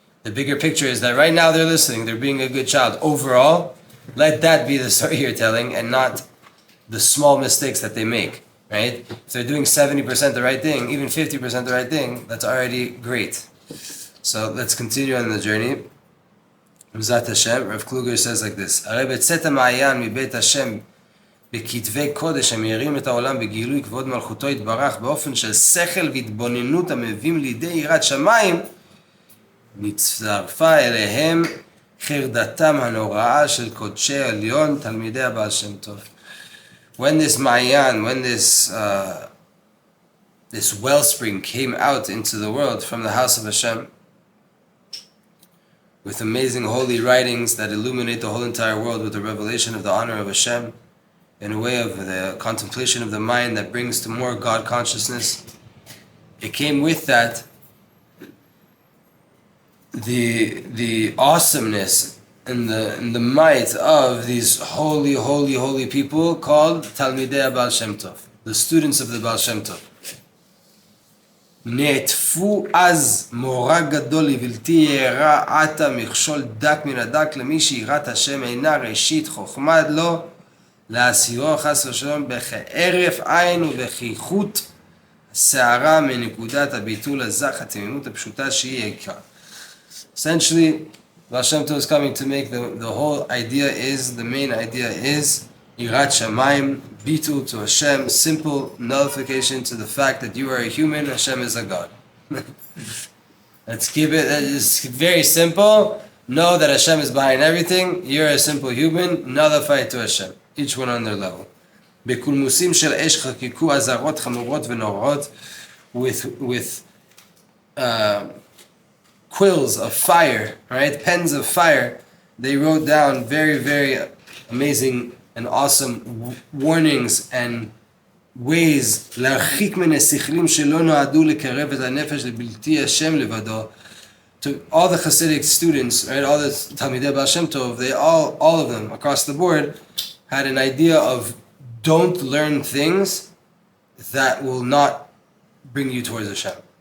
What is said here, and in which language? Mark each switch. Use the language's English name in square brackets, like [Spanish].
[English] The bigger picture is that right now they're listening, they're being a good child. Overall, let that be the story you're telling and not the small mistakes that they make. Right? If they're doing 70% the right thing, even 50% the right thing, that's already great. So let's continue on the journey. [Hebrew] B'ezrat Hashem, [English] Rav Kluger says like this: [Hebrew] הרי בצאת המעיין מבית השם בכתבי קודש המאירים את העולם בגילוי כבוד מלכותו יתברך באופן של שכל והתבוננות המביאים לידי יראת שמיים, נצטרפה אליהם חרדתם הנוראה של קודשי עליון תלמידי הבעל שם טוב. [English] When this Ma'ayan, when this wellspring came out into the world from the house of Hashem, with amazing holy writings that illuminate the whole entire world with the revelation of the honor of Hashem, in a way of the contemplation of the mind that brings to more God consciousness, it came with that the awesomeness and the might of these holy people called Talmidei Baal Shem Tov, the students of the Baal Shem Tov. [Hebrew] נעטפו אז מורא גדול לבלתי יראה עתה מכשול דק מן הדק למי שיראת השם אינה ראשית חוכמה לו לעשירו חס ושלום בכהרף עין ובכיחות שערה מנקודת הביטול הזך התמימות הפשוטה שהיא עיקר. [English] Essentially, Baal Shem Tov is coming to make the whole idea is, the main idea is Yirat Shamayim, Bitul to Hashem, simple nullification to the fact that you are a human, Hashem is a God. Let's keep it, it's very simple. Know that Hashem is behind everything, you're a simple human, nullify it to Hashem, each one on their level. [Hebrew] בקולמוסים של אש חקקו אזהרות חמורות ונוראות [English] with quills of fire, right? Pens of fire. They wrote down very, very amazing and awesome warnings and ways [Hebrew] להרחיק מן השכלים שלא נועדו לקרב את הנפש לבלתי השם לבדו. [English] To all the Hasidic students, right? All the Talmidei Baal Shem Tov, they all of them across the board had an idea of don't learn things that will not bring you towards Hashem.